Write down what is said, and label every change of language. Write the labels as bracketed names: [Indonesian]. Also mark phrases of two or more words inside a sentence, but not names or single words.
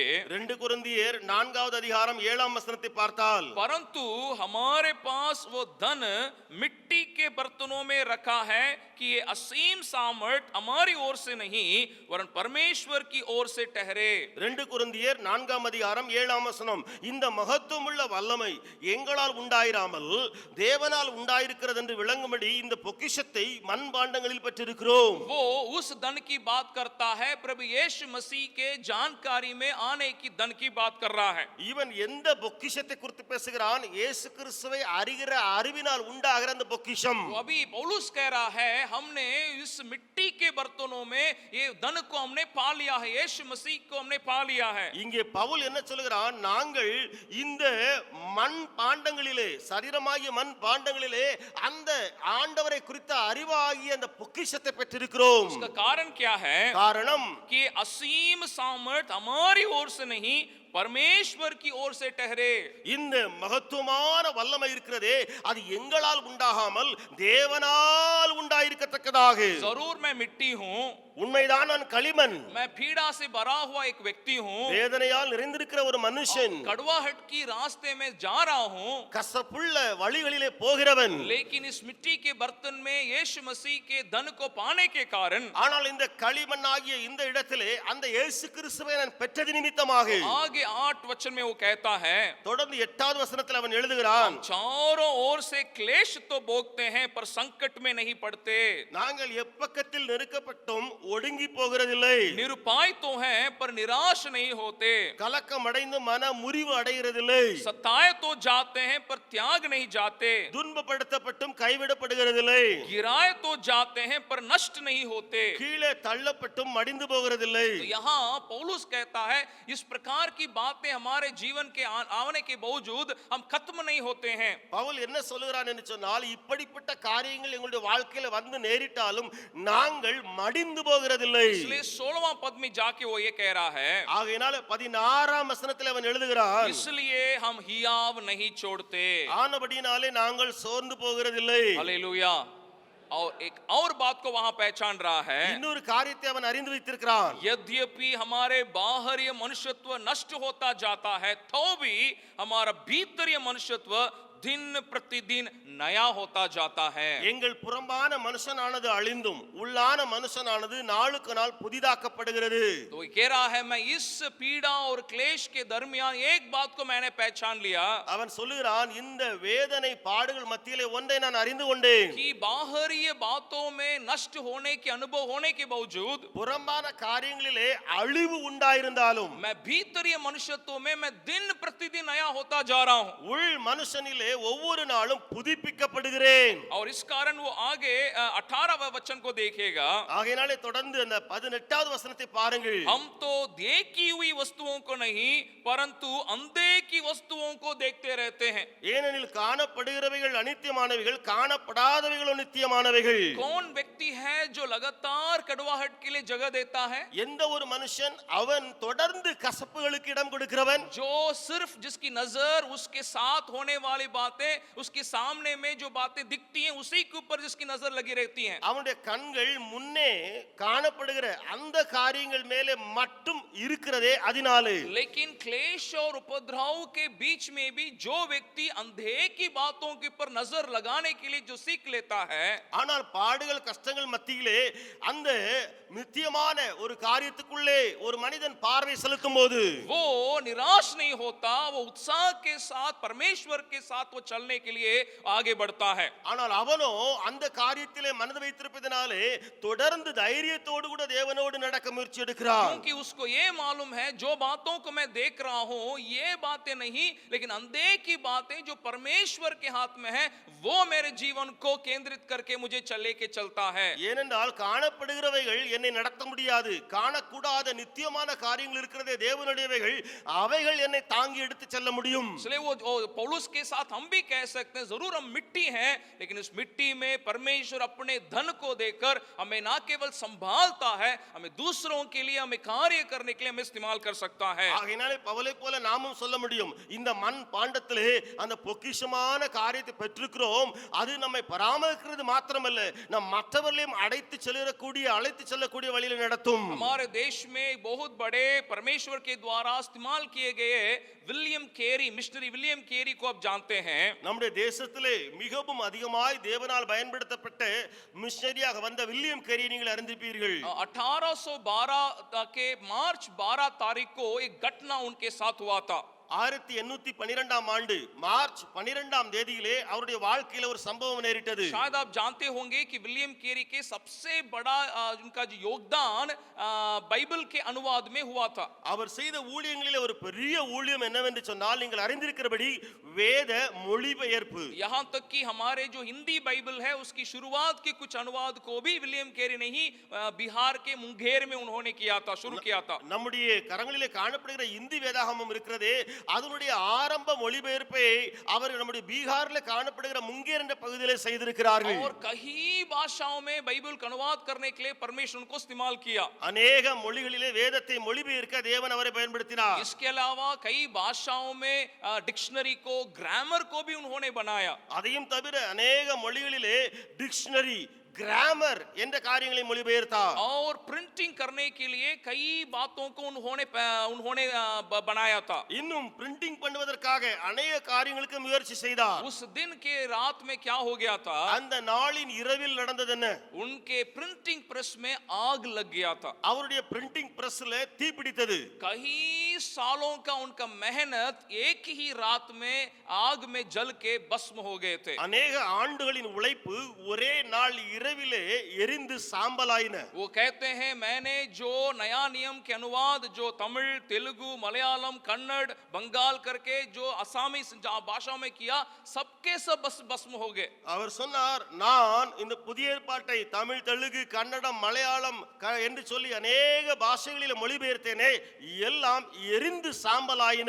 [Tamil] 2 கொரிந்தியர் 4வது அதிகாரம் 7ஆம் वचனத்தை பார்த்தால், [Hindi] परंतु हमारे पास वो धन मिट्टी के बर्तनों में रखा है कि ये असीम सामर्थ हमारी ओर से नहीं वरन परमेश्वर की ओर से ठहरे. [Tamil] 2 கொரிந்தியர் 4ஆம் அதிகாரம் 7ஆம் வசனம், இந்த மகத்துவமுள்ள வல்லமை எங்களால் உண்டாயிராமல் தேவனால் உண்டாயிருக்கிறது என்று விளங்கும்படி இந்த பொக்கிஷத்தை மண்பாண்டங்களில் பெற்றிருக்கிறோம். [Hindi] वो उस धन की बात करता है, प्रभु यीशु मसीह के जानकारी में आने की धन की बात कर रहा है. [Tamil] இவன் எந்த பொக்கிஷத்தை குறித்து பேசுகிறான்? இயேசு கிறிஸ்துவை அறிகிற அறிவினால் உண்டாகிற அந்த பொக்கிஷம். [Hindi] तो अभी पौलुस कह रहा है, हमने इस मिट्टी के बर्तनों में ये धन को हमने पा लिया है, यीशु मसीह को हमने पा लिया है. [Tamil] இங்கே பவுல் என்ன சொல்கிறான்? நாங்கள் இந்த மண் பாண்டங்களிலே, சரீரமாகிய மண் பாண்டங்களிலே அந்த ஆண்டவரை குறித்த அறிவாகிய அந்த பொக்கிஷத்தை பெற்றிருக்கிறோம். [Hindi] उसका कारण क्या है? [Tamil] காரணம் [Hindi] कि असीम सामर्थ हमारी ओर से नहीं परमेश्वर की ओर से ठहरे. [Tamil] இந்த மகத்துவமான வல்லமை இருக்கிறதே, அது எங்களால் உண்டாகாமல் தேவனால் உண்டாயிருக்கத்தக்கதாக. [Hindi] जरूर मैं मिट्टी हूँ, [Tamil] உண்மைதான், நான் களிமண், [Hindi] मैं पीड़ा से भरा हुआ एक व्यक्ति हूँ, [Tamil] வேதனையால் நிறைந்திருக்கிற ஒரு மனுஷன், [Hindi] कड़वाहट की रास्ते में जा रहा हूँ, [Tamil] கசப்புள்ள வழிகளிலே போகிறவன். [Hindi] लेकिन इस मिट्टी के बर्तन में यीशु मसीह के धन को पाने के कारण, [Tamil] ஆனால் இந்த களிமண்ணாகிய இந்த இடத்திலே அந்த இயேசு கிறிஸ்துவை நான் பெற்றது நிமித்தமாக, [Hindi] आगे 8 वचन में वो कहता है, [Tamil] தொடர்ந்து 8வது வசனத்தில் அவன் எழுதுகிறான், [Hindi] चारों ओर से क्लेश तो भोगते हैं पर संकट में नहीं पड़ते, [Tamil] நாங்கள் எப்பக்கத்தில் நெருக்கப்பட்டும் ஒடுங்கி போகிறதில்லை, [Hindi] निरुपाय तो हैं पर निराश नहीं होते, [Tamil] கலக்கம் அடைந்து மன முறிவு அடைகிறதில்லை, [Hindi] सताए तो जाते हैं पर त्याग नहीं जाते, [Tamil] துன்பப்படுத்தப்பட்டும் கைவிடப்படுகிறதில்லை, [Hindi] गिराए तो जाते हैं पर नष्ट नहीं होते. [Tamil] கீழே தள்ளப்பட்டும் மடிந்து போகிறதில்லை. [Hindi] तो यहाँ पौलुस कहता है, इस प्रकार की बातें हमारे जीवन के आने के बावजूद हम खत्म नहीं होते हैं. [Tamil] பவுல் என்ன சொல்லுகிறான் என்று சொன்னால், இப்படிப்பட்ட காரியங்கள் எங்களுடைய வாழ்க்கையில வந்து நேரிட்டாலும் நாங்கள் மடிந்து போகிறதில்லை. [Hindi] इसलिए 16वां पद में जाके वो ये कह रहा है, [Tamil] ஆகையினால 16ஆம் வசனத்தில் அவன் எழுதுகிறான், [Hindi] इसलिए हम हियाव नहीं छोड़ते. [Tamil] ஆனபடினாலே நாங்கள் சோர்ந்து போகிறதில்லை. [Hindi] हालेलुया. और एक और बात को वहां पहचान रहा है, [Tamil] இன்னொரு காரியத்தை அவன் அறிந்து வைத்திருக்கிறான். [Hindi] यद्यपि हमारे बाहरी मनुष्यत्व नष्ट होता जाता है तो भी हमारा भीतरीय मनुष्यत्व दिन प्रतिदिन नया होता जाता है। [Tamil] எங்கள் புறம்பான மனுஷனானது அழிந்தும் உள்ளான மனுஷனானது நாளுக்கு நாள் புதிதாக்கப்படுகிறது. [Hindi] तो ये कह रहा है, मैं इस पीड़ा और क्लेश के दरमियान एक बात को मैंने पहचान लिया [Tamil] அவன் சொல்லுகிறான், இந்த வேதனை பாடுகள் மத்தியிலே ஒன்றை நான் அறிந்து கொண்டேன். [Hindi] कि बाहरी बातों में नष्ट होने के अनुभव होने के बावजूद [Tamil] புறம்பான காரியங்களிலே அழிவு உண்டாயிருந்தாலும் [Hindi] मैं भीतरीय मनुष्यत्व में मैं दिन प्रतिदिन नया होता जा रहा हूं। [Tamil] உள் மனுஷனிலே ஒவ்வொரு நாளும் புதுப்பிக்கப்படுகிறேன். [Hindi] और इस कारण वो आगे 18वें वचन को देखेगा। [Tamil] ஆகையினாலே தொடர்ந்து அந்த 18வது வசனத்தை பாருங்கள். [Hindi] हम तो देखी हुई वस्तुओं को नहीं परंतु अनदेखी वस्तुओं को देखते रहते हैं। [Tamil] ஏனெனில் காணப்படுகிறவைகள் அநித்தியமானவைகள், காணப்படாதவைகள் நித்தியமானவைகள். [Hindi] कौन व्यक्ति है जो लगातार कड़वाहट के लिए जगह देता है? [Tamil] எந்த ஒரு மனுஷன் அவன் தொடர்ந்து கசப்புகளுக்கு இடம் கொடுக்கிறவன்? [Hindi] जो सिर्फ जिसकी नजर उसके साथ होने वाली बातें, उसके सामने में जो बातें दिखती हैं उसी के ऊपर जिसकी नजर लगी रहती है। [Tamil] அவனுடைய கண்கள் முன்னே காணப்படுகிற அந்த காரியங்கள் மேலே மட்டும் இருக்கிறதே அதனாலே. [Hindi] लेकिन क्लेश और उपद्रव के बीच में भी जो व्यक्ति अंधे की बातों के ऊपर नजर लगाने के लिए जो सीख लेता है, [Tamil] ஆனால் பாடுகள் கஷ்டங்கள் மத்தியிலே அந்த நித்தியமான ஒரு காரியத்துக்குள்ளே ஒரு மனிதன் பார்வை செலுத்தும் போது [Hindi] वो निराश नहीं होता, वो उत्साह के साथ परमेश्वर के साथ वो चलने के लिए आगे बढ़ता है। [Tamil] ஆனால் அவனோ அந்த காரியத்திலே மனது வைத்திருப்பதனாலே தொடர்ந்து தைரியத்தோடு கூட தேவனோடு நடக்க முயற்சி எடுக்கிறான். [Hindi] क्योंकि उसको ये मालूम है जो बातों को मैं देख रहा हूं ये बातें नहीं, लेकिन अंधे की बातें जो परमेश्वर के हाथ में है वो मेरे जीवन को केंद्रित करके मुझे चले के चलता है। [Tamil] ஏனென்றால் காணப்படுகிறவைகள் என்னை நடத்த முடியாது, காணக்கூடாத நித்தியமான காரியங்கள் இருக்கிறதே தேவனுடையவைகள், அவைகள் என்னை தாங்கி எடுத்து செல்ல முடியும். [Hindi] इसलिए वो पौलुस के साथ हम भी कह सकते हैं, जरूर हम मिट्टी हैं लेकिन इस मिट्टी में परमेश्वर अपने धन को देकर हमें ना केवल संभालता है, हमें दूसरों के लिए हमें कार्य करने के लिए हमें इस्तेमाल कर सकता है। [Tamil] ஆகையினாலே பவுலை போல நாமும் சொல்ல முடியும், இந்த மண் பாண்டத்திலே அந்த பொக்கிஷமான காரியத்தை பெற்றிருக்கிறோம், அது நம்மை பராமரிக்கிறது மாத்திரமல்ல நம் மற்றவர்களையும் அழைத்து செல்லக்கூடிய வழியில நடத்தும். [Hindi] हमारे देश में बहुत बड़े परमेश्वर के द्वारा इस्तेमाल किए गए विलियम केरी, मिशनरी विलियम केरी को आप जानते हैं। [Tamil] நம்முடைய தேசத்திலே மிகவும் அதிகமாய் தேவனால் பயன்படுத்தப்பட்ட மிஷனரியாக வந்த வில்லியம் கேரியை நீங்கள் அறிந்திருப்பீர்கள். [Hindi] 1812 के मार्च 12 तारीख को एक घटना उनके साथ हुआ था। [Tamil] 1812 ஆண்டு மார்ச் 12 தேதியிலே அவருடைய வாழ்க்கையில ஒரு சம்பவம் நேரிட்டது. [Hindi] शायद आप जानते होंगे कि विलियम केरी के सबसे बड़ा उनका जो योगदान बाइबल के अनुवाद में हुआ था। [Tamil] அவர் செய்த ஊழியங்களிலே ஒரு பெரிய ஊழியம் என்னவென்று சொன்னால் நீங்கள் அறிந்திருக்கிறபடி வேத மொழிபெயர்ப்பு. [Hindi] यहाँ तक कि हमारे जो हिंदी बाइबल है उसकी शुरुआत के कुछ अनुवाद को भी विलियम केरी ने ही बिहार के मुंगेर में उन्होंने किया था, शुरू किया था। [Tamil] நம்முடைய கரங்களிலே காணப்படுகிற இந்தி வேதாகமம் இருக்கிறதே, அதனுடைய ஆரம்ப மொழிபெயர்ப்பை அவர் நம்முடைய பீகாரில் காணப்படுகிற முங்கேர் என்ற பகுதியிலே செய்திருக்கிறார்கள். [Hindi] और कई भाषाओं में बाइबल का अनुवाद करने के लिए परमेश्वर उनको इस्तेमाल किया। [Tamil] अनेक மொழிகளிலே வேதத்தை மொழிபெயர்க்க தேவன் அவரை பயன்படுத்தினார். [Hindi] इसके अलावा कई भाषाओं में डिक्शनरी को, ग्रामर को भी उन्होंने बनाया। [Tamil] அதையும் தவிர अनेक மொழிகளிலே [English] dictionary, grammar [Tamil] என்ற காரியங்களை மொழிபெயர்த்தார். [Hindi] और प्रिंटिंग करने के लिए कई बातों को उन्होंने बनाया था। [Tamil] இன்னும் பிரிண்டிங் பண்ணுவதற்காக अनेक காரியங்களுக்கு முயற்சி செய்தார். [Hindi] उस दिन के रात में क्या हो गया था? [Tamil] அந்த நாளின் இரவில் நடந்தது என்ன? [Hindi] उनके [English] printing press [Hindi] में आग लग गया था। [Tamil] அவருடைய [English] printing pressல [Tamil] தீ பிடித்தது. [Hindi] कई सालों का उनका मेहनत एक ही रात में आग में जल के भस्म हो गए थे। [Tamil] अनेक ஆண்டுகளின் உழைப்பு ஒரே நாள் இரவிலே எரிந்து சாம்பலாயின. [Hindi] वो कहते हैं, मैंने जो नया नियम के अनुवाद जो तमिल, तेलुगु, मलयालम, कन्नड़, बंगाल करके जो असामी भाषाओं में किया, सबके सब भस्म हो गए। [Tamil] அவர் சொன்னார், நான் இந்த புதிய ஏற்பாட்டை தமிழ், தெலுங்கு, கன்னடம், மலையாளம் என்று சொல்லி अनेक பாஷைகளில் மொழிபெயர்த்தேனே, எல்லாம் எரிந்து சாம்பலாயின.